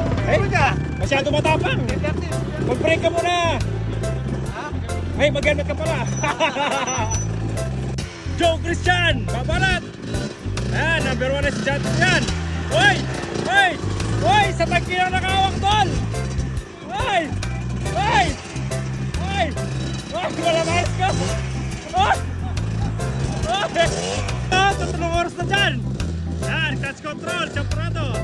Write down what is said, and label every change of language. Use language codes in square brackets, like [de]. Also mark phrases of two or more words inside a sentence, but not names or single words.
[tl] Masyado matapang. Mag-break ka muna. Ay, mag-helmet ka pala. Joe Christian, babalat. Ayan, number 1 na si Jati yan. Hoy! Hoy! Hoy! Sa tangki lang nakawak doon! Hoy! Hoy! Hoy! Hoy! Malamayas ka! Hoy! Hoy! Tatlong oras na dyan! Yan, [en] clutch control, [tl] Champurado!